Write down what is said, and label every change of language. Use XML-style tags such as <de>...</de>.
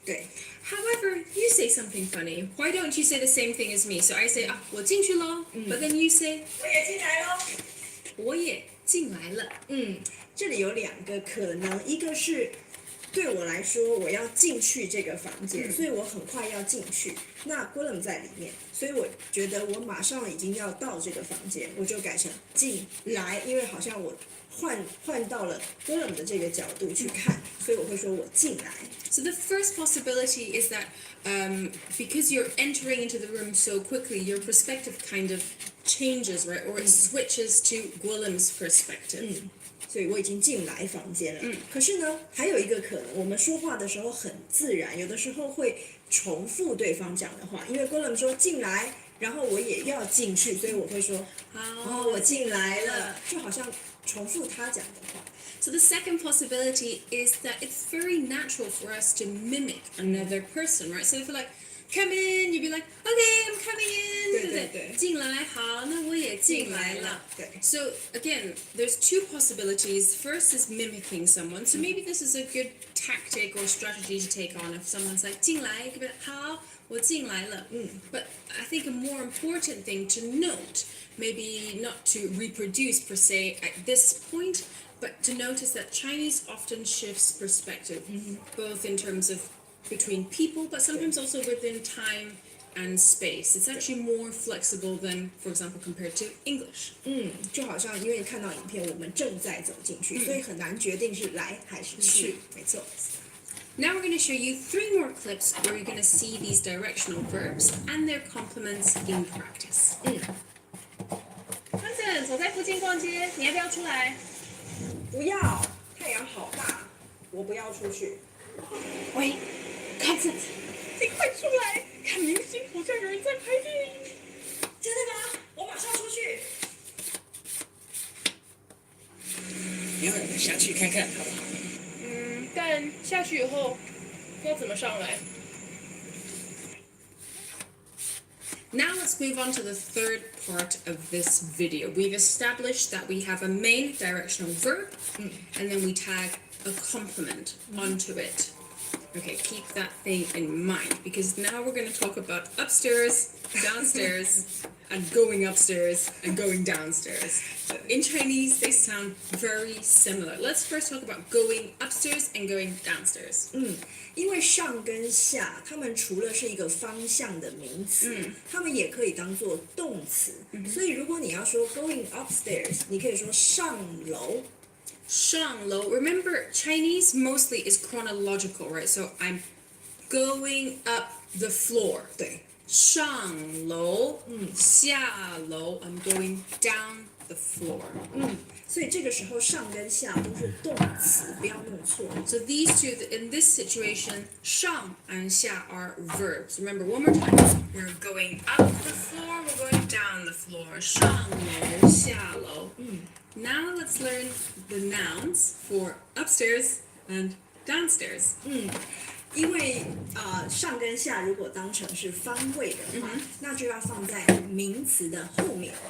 <zh>对。</zh> <en>However, you say something funny. Why don't you say the same thing as me? So I say,</en> <zh>我进去咯,</zh> <en>but then you say,</en> <zh>我也进来喽。我也进来了. 这里有两个可能，一个是对我来说，我要进去这个房间，所以我很快要进去。那郭冷在里面，所以我觉得我马上已经要到这个房间，我就改成进来，因为好像我换到了郭冷的这个角度去看，所以我会说我进来。</zh> <en>So the first possibility is that because you're entering into the room so quickly, your perspective kind of changes, right? Or it switches to Guillem's perspective.</en> <zh>所以我已经进来房间了。可是呢，还有一个可能，我们说话的时候很自然，有的时候会重复对方讲的话，因为郭冷说进来，然后我也要进去，所以我会说好，我进来了，就好像重复他讲的话。</zh> <en>So the second possibility is that it's very natural for us to mimic another person, right? So if you're like, come in, you'd be like, okay, I'm coming in.</en> <zh>对。进来，好，那我也进来了。对。</zh> <en>So again, there's two possibilities. First is mimicking someone. So maybe this is a good tactic or strategy to take on. If someone's like 进来, you can be like,</en> <zh>好，我进来了。</zh> <en>But I think a more important thing to note, maybe not to reproduce per se at this point, but to notice that Chinese often shifts perspective, both in terms of between people, but sometimes also within time and space. It's actually more flexible than, for example, compared to English.</en> <zh>就好像因为看到影片，我们正在走进去，所以很难决定是来还是去。没错。</zh> <en>Now we're going to show you 3 more clips where you're going to see these directional verbs and their complements in practice.</en> <zh>Hansen 走在附近逛街，你要不要出来？不要，太阳好大，我不要出去。喂，Hansen，你快出来！看明星好像有人在拍电影。真的吗？我马上出去。你要下去看看，好不好？但下去以后要怎么上来？</zh> <en>Now let's move on to the third part of this video. We've established that we have a main directional verb and then we tag a complement onto it. Okay, keep that thing in mind because now we're going to talk about upstairs, downstairs, and going upstairs and going downstairs. In Chinese, they sound very similar. Let's first talk about going upstairs and going downstairs.</en> <zh>因为上跟下，它们除了是一个方向的名词，它们也可以当做动词。所以如果你要说</zh> <en>going upstairs，</en> <zh>你可以说上楼。上楼.</zh> <en>Remember, Chinese mostly is chronological, right? So I'm going up the floor.</en> <zh>对，上楼, 下楼,</zh> <en>I'm going down the floor.</en> <zh>所以这个时候上跟下都是动词，不要弄错。</zh> <en>So these two, in this situation, 上 and 下 are verbs. Remember, one more time. We're going up the floor, we're going down the floor.</en> <zh>上楼, 下楼.</zh> <en>Now let's learn the nouns for upstairs and downstairs.</en> <zh>因为上跟下如果当成是方位的话，那就要放在名词的后面。</zh>